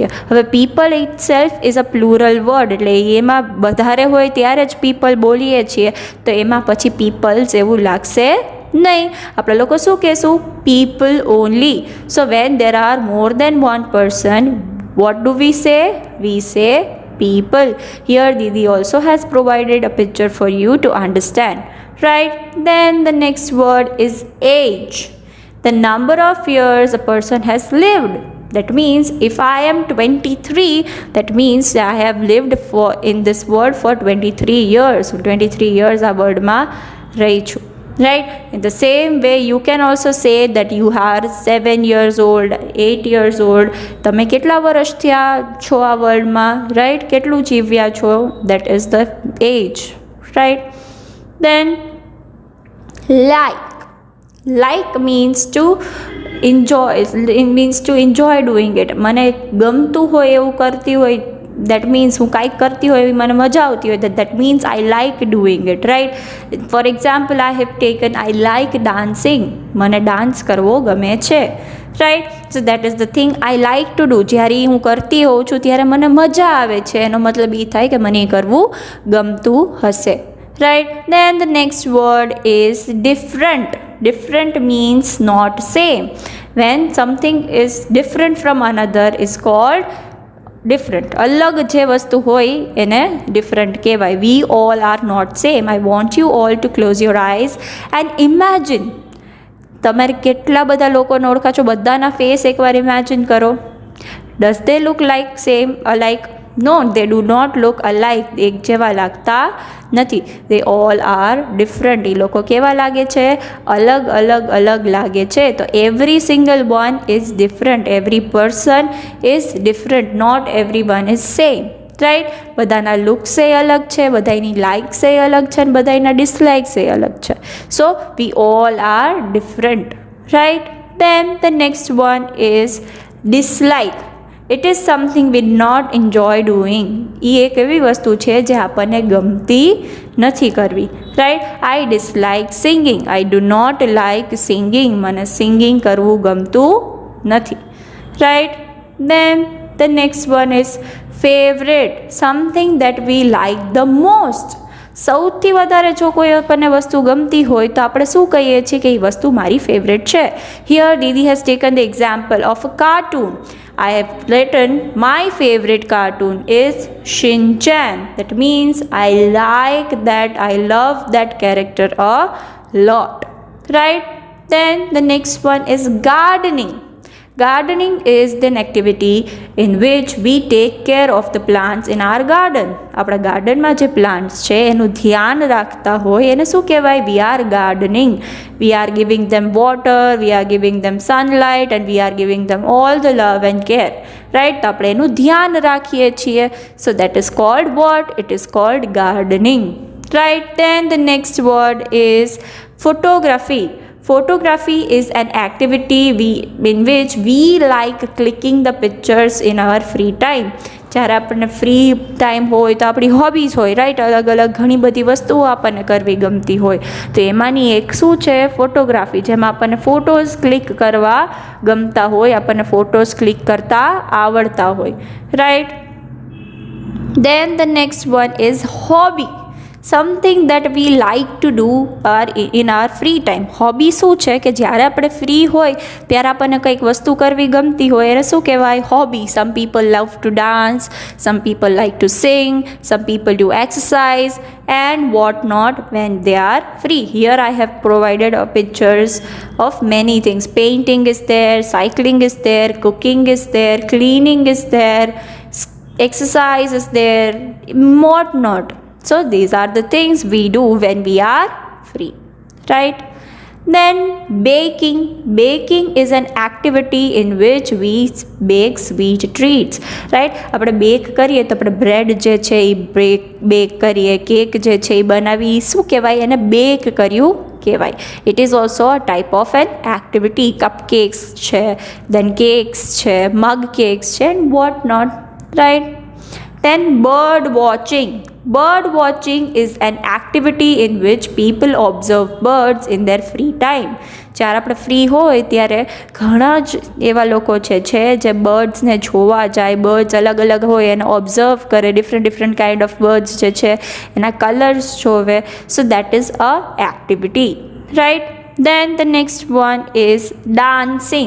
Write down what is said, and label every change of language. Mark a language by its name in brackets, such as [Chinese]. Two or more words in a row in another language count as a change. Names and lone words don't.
[Gujarati] હવે [English] people itself is a plural word, [Gujarati] એટલે એમાં વધારે હોય ત્યારે જ પીપલ બોલીએ છીએ, તો એમાં પછી પીપલ્સ એવું લાગશે નહીં. આપણે લોકો શું કહેશું? [English] people only. So when there are more than one person, what do we say? we say people. Here Didi also has provided a picture for you to understand. Right? Then the next word is age. The number of years a person has lived. That means if I am 23, that means I have lived in this world for 23 years. [Gujarati] 23 years આ વર્લ્ડમાં રહી છું. [English] Right? In the same way you can also say that you are 7 years old, 8 years old. [Gujarati] તમે કેટલા વર્ષ થયા છો આ વર્લ્ડમાં? રાઈટ. કેટલું જીવ્યા છો? [English] That is the age. Right? Then like means to enjoy. It means to enjoy doing it. [Gujarati] મને ગમતું હોય એવું કરતી હોય, [English] that means [Gujarati] હું કાંઈક કરતી હોય એવી મને મજા આવતી હોય, [English] that means I like doing it. Right? For example, I have taken I like dancing. [Gujarati] મને ડાન્સ કરવો ગમે છે. [English] રાઈટ. so that is the thing I like to do. [Gujarati] જ્યારે હું કરતી હોઉં છું ત્યારે મને મજા આવે છે, એનો મતલબ એ થાય કે મને એ કરવું ગમતું હશે. [English] Right? Then the next word is different. Different means not same. When something is different from another is called different. [Gujarati] અલગ જે વસ્તુ હોય એને different કહેવાય. [English] We all are not same. I want you all to close your eyes and imagine. [Gujarati] તમારે કેટલા બધા લોકોને ઓળખા છો? બધાના ફેસ એકવાર ઇમેજિન કરો. [English] Does they look like same, alike? No, they do not look alike. [Gujarati] એક જેવા લાગતા નથી. [English] They all are different. [Gujarati] એ લોકો કેવા લાગે છે? અલગ લાગે છે. તો [English] every single one is different. Every person is different. Not everyone is same. Right? [Gujarati] બધાના લુક્સ એ અલગ છે, બધાની લાઇક્સ એ અલગ છે અને બધાના ડિસલાઇક્સ એ અલગ છે. [English] So we all are different. Right? Then the next one is dislike. It is something we not enjoy doing. [Gujarati] એ એક એવી વસ્તુ છે જે આપણને ગમતી નથી કરવી. [English] Right. I dislike singing. I do not like singing. [Gujarati] મને સિંગિંગ કરવું ગમતું નથી. રાઈટ. [English] Then the next one is favorite. Something that we like the most. [Gujarati] સૌથી વધારે જો કોઈ આપણને વસ્તુ ગમતી હોય તો આપણે શું કહીએ છીએ કે એ વસ્તુ મારી ફેવરેટ છે. [English] Here Didi has taken the example of a cartoon. I have written my favorite cartoon is Shin Chan. That means I like that, I love that character a lot. Right? Then the next one is gardening. Gardening is an activity in which we take care of the plants in our garden. [Gujarati] આપણા ગાર્ડનમાં જે પ્લાન્ટ્સ છે એનું ધ્યાન રાખતા હોય એને શું કહેવાય? [English] We are gardening. We are giving them water, we are giving them sunlight and we are giving them all the love and care. Right? [Gujarati] તો આપણે એનું ધ્યાન રાખીએ છીએ. [English] So that is called what? It is called gardening. Right? Then the next word is photography. Photography is an activity in which we like clicking the pictures in our free time. [Gujarati] જ્યારે આપણને [English] free time [Gujarati] હોય તો આપણી હોબીઝ હોય, રાઈટ, અલગ અલગ ઘણી બધી વસ્તુઓ આપણને કરવી ગમતી હોય. તો એમાંની એક શું છે? ફોટોગ્રાફી, જેમાં આપણને [English] photos click [Gujarati] કરવા ગમતા હોય, આપણને [English] photos click [Gujarati] કરતા આવડતા હોય, રાઈટ. [English] Then the next one is hobby, something that we like to do in our free time. [Gujarati] હોબી શું છે? કે જ્યારે આપણે ફ્રી હોય ત્યારે આપણને કંઈક વસ્તુ કરવી ગમતી હોય, એને શું કહેવાય? [English] Hobby. Some people love to dance, some people like to sing, some people do exercise and what not when they are free. Here I have provided pictures of many things. Painting is there, cycling is there, cooking is there, cleaning is there, exercise is there, what not. So these are the things we do when we are free, right? Then baking. Baking is an activity in which we bake sweet treats, right? [Gujarati] આપણે બેક કરીએ તો આપણે બ્રેડ જે છે એ બેક કરીએ, કેક જે છે એ બનાવી, શું કહેવાય? એને બેક કર્યું કહેવાય. [English] It is also a type of an activity. cup cakes છે, then cakes છે, mug cakes છે, and what not, right? Then bird watching. Bird watching is an activity in which people observe birds in their free time. [Gujarati] જ્યારે આપણે ફ્રી હોય ત્યારે ઘણા જ એવા લોકો છે જે બર્ડ્સને જોવા જાય, બર્ડ્સ અલગ અલગ હોય એને ઓબ્ઝર્વ કરે, [English] different kind of birds [Gujarati] જે છે એના કલર્સ જોવે. [English] So that is a activity, right. Then the next one is dancing.